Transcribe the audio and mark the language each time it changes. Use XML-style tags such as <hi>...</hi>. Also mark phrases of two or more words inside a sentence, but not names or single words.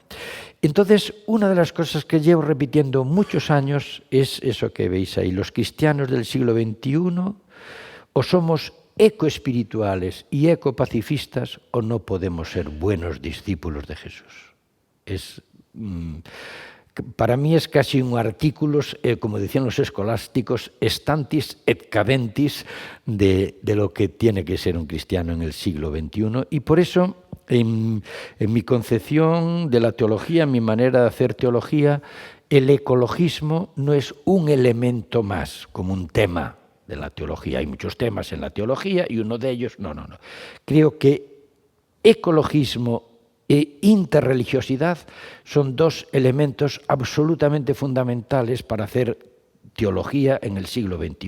<es>Entonces, una de las cosas que llevo repitiendo muchos años es eso que veis ahí: los cristianos del siglo XXI o somos ecoespirituales y ecopacifistas o no podemos ser buenos discípulos de Jesús. Para mí es casi un artículo, como decían los escolásticos,</es> <la>stantis et cadentis</la> <es>de lo que tiene que ser un cristiano en el siglo XXI. Y por eso, en mi concepción de la teología, en mi manera de hacer teología, el ecologismo no es un elemento más, como un tema de la teología. Hay muchos temas en la teología y uno de ellos, no. Creo que ecologismo e interreligiosidad son dos elementos absolutamente fundamentales para hacer teología en el siglo XXI.</es>